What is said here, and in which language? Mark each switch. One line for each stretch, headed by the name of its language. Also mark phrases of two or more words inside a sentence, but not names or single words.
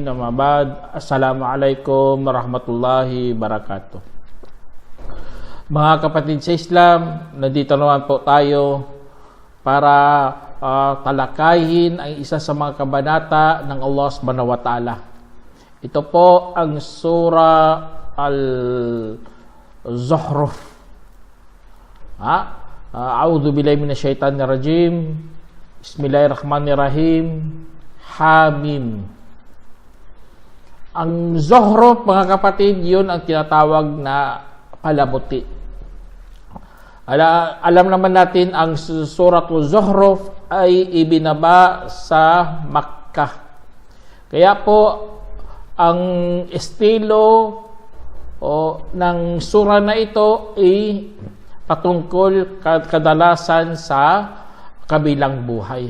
Arabic: أما بعد. السلام عليكم ورحمة الله وبركاته.
Filipino: Mga kapatid sa Islam, nandito naman po tayo para talakayin ang isa sa mga kabanata ng
Arabic: الله سبحانه وتعالى.
Filipino: Ito po ang Surah Al-Zukhruf.
Arabic: أعوذ بالله من الشيطان الرجيم. Bismillahirrahmanirrahim. Hamim.
Filipino: Ang Zukhruf, mga kapatid, yun ang tinatawag na palamuti. Alam naman natin ang Suratul Zukhruf ay ibinaba sa Makkah. Kaya po ang estilo ng sura na ito ay patungkol kadalasan sa kabilang buhay.